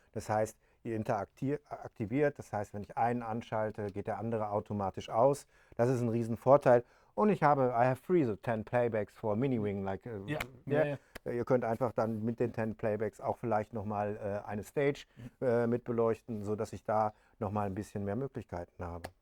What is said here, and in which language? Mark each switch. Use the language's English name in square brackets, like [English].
[German] Das heißt, ihr aktiviert. Das heißt, wenn ich einen anschalte, geht der andere automatisch aus. Das ist ein Riesenvorteil. [English] Und I have 10 Playbacks for Mini-Wing. [German] Ihr könnt einfach dann mit den 10 Playbacks auch vielleicht nochmal eine Stage mit beleuchten, sodass ich da nochmal ein bisschen mehr Möglichkeiten habe.